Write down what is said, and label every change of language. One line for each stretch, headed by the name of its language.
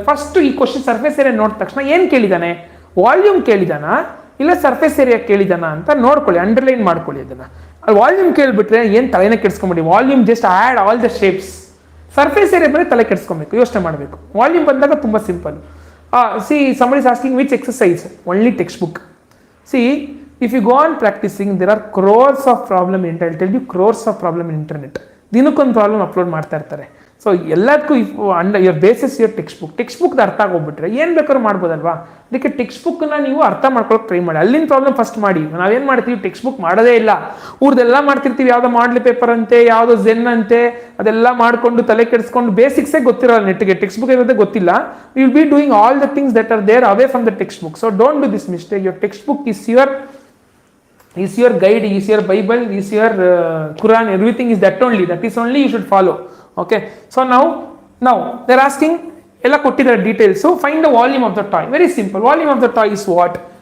Kannada: First ಈ question surface area ನೋಡಿದ ತಕ್ಷಣ ಏನು ಕೇಳಿದಾನೆ? ವಾಲ್ಯೂಮ್ ಕೇಳಿದಾನ ಇಲ್ಲ ಸರ್ಫೇಸ್ ಏರಿಯಾ ಕೇಳಿದಾನ ಅಂತ ನೋಡ್ಕೊಳ್ಳಿ, ಅಂಡರ್ಲೈನ್ ಮಾಡ್ಕೊಳ್ಳಿ ಅದನ್ನ. ವಾಲ್ಯೂಮ್ ಕೇಳಿಬಿಟ್ರೆ ಏನು ತಲೆನೇ ಕೆಡಿಸ್ಕೊಂಬಿಡಿ.
English: Volume just add all the shapes.
Kannada: Surface area ಬಂದರೆ ತಲೆ ಕೆಡಿಸ್ಕೊಬೇಕು, ಯೋಚನೆ ಮಾಡಬೇಕು. ವಾಲ್ಯೂಮ್ ಬಂದಾಗ ತುಂಬ simple.
English: See somebody is asking which exercise? Only textbook. See, if you go on practicing, there are crores of problem in internet. I'll tell you crores of problem in internet.
Kannada: ದಿನಕ್ಕೊಂದು problem upload ಮಾಡ್ತಾ ಇರ್ತಾರೆ. So ಎಲ್ಲದಕ್ಕೂ your basis your text book ಅರ್ಥ ಆಗೋಗ್ಬಿಟ್ರೆ ಏನು ಬೇಕಾದ್ರೂ ಮಾಡ್ಬೋದಲ್ವಾ. ಅದಕ್ಕೆ text ಬುಕ್ನ ನೀವು ಅರ್ಥ ಮಾಡ್ಕೊಳಕ್ಕೆ ಟ್ರೈ ಮಾಡಿ. ಅಲ್ಲಿನ ಪ್ರಾಬ್ಲಮ್ ಫಸ್ಟ್ ಮಾಡಿ. ನಾವೇನು ಮಾಡ್ತೀವಿ, ಟೆಕ್ಸ್ಟ್ ಬುಕ್ ಮಾಡೋದೇ ಇಲ್ಲ, ಊರ್ದೆಲ್ಲ ಮಾಡ್ತಿರ್ತೀವಿ, ಯಾವುದೋ ಮಾಡ್ಲಿ ಪೇಪರ್ ಅಂತೆ, ಯಾವುದೋ ಜೆನ್ ಅಂತೆ, ಅದೆಲ್ಲ ಮಾಡ್ಕೊಂಡು ತಲೆ ಕೆಡಿಸ್ಕೊಂಡು ಬೇಸಿಕ್ಸೇ ಗೊತ್ತಿರೋಲ್ಲ ನೆಟ್ಗೆ, ಟೆಕ್ಸ್ಟ್ ಬುಕ್ ಇರೋದೇ ಗೊತ್ತಿಲ್ಲ.
English: You will be doing all the things that are there away from the textbook. So don't do this mistake. Your textbook is your guide, is your Bible, is your Quran, everything is that is only you should follow. Okay, so now they're asking
Kannada: ella kottidare
English: details. So find the volume of the toy. Very simple. Volume of the toy is what?